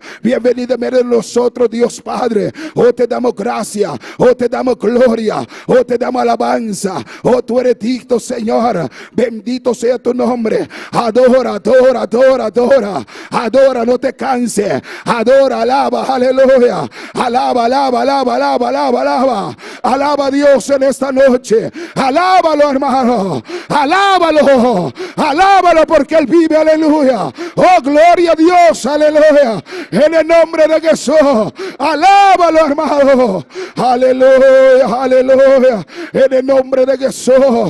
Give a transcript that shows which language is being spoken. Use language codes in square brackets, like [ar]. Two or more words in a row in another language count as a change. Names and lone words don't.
[es] Bienvenido en medio de nosotros, Dios Padre. Oh, te damos gracia. Oh, te damos gloria. Oh, te damos alabanza. Oh, tú eres digno, Señor. Bendito sea tu nombre. Adora, adora, adora, adora. Adora, no te canses. Adora, alaba, aleluya. Alaba, alaba, alaba, alaba, alaba, alaba. Alaba a Dios en esta noche. Alábalo, hermano. Alábalo. Alábalo porque Él vive, aleluya. Oh, gloria a Dios, aleluya. En el nombre de Jesús. Alábalo, hermano. Aleluya, aleluya. En el nombre de Jesús.